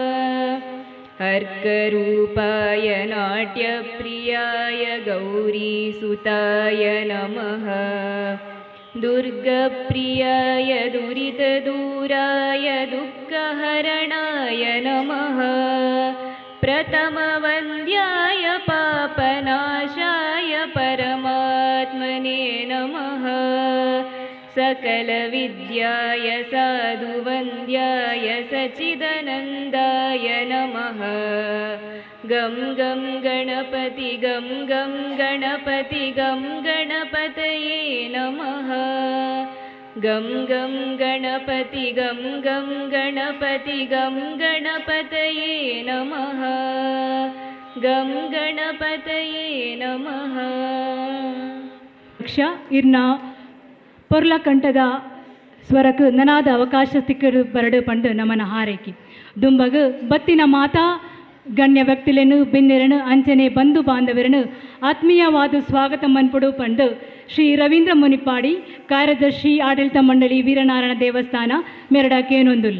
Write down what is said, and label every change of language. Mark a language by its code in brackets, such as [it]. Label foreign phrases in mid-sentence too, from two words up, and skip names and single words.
[sa] अर्करूपाय नाट्यप्रियाय गौरीसुताय नमः. दुर्गप्रियाय दुरितदूराय दुःखहरणाय नमः. प्रथमवन्द्याय पापनाशाय परमात्मने नमः. सकलविद्याय साधुवन्द्याय सच्चिदानन्दाय नमः. गं गं गणपति गं गं गणपति गं गणपतये नमः. गं गं गणपति गं गं गणपति गं गणपतये नमः. गं गणपतये नमः. [tcy] ಇರ್ನ ಪೊರ್ಲ ಕಂಠದ ಸ್ವರಕ್ಕೆ ನನಾದ ಅವಕಾಶ ಸಿಕ್ಕರು ಬರಡು ಪಂಡು ನಮನ ಹಾರೈಕಿ ದುಂಬಗು ಬತ್ತಿನ ಮಾತಾ ಗಣ್ಯ ವ್ಯಕ್ತಿಲೆನು ಬೆನ್ನೆರನು ಅಂಚನೆ ಬಂಧು ಬಾಂಧವರನು ಆತ್ಮೀಯವಾದ ಸ್ವಾಗತ ಮನ್ಪಡು ಪಂಡು ಶ್ರೀ ರವೀಂದ್ರ ಮುನಿಪಾಡಿ ಕಾರ್ಯದರ್ಶಿ ಆಡಳಿತ ಮಂಡಳಿ ವೀರನಾರಾಯಣ ದೇವಸ್ಥಾನ ಮೆರಡಾಕೇನೊಂದುಲ್ಲೆ.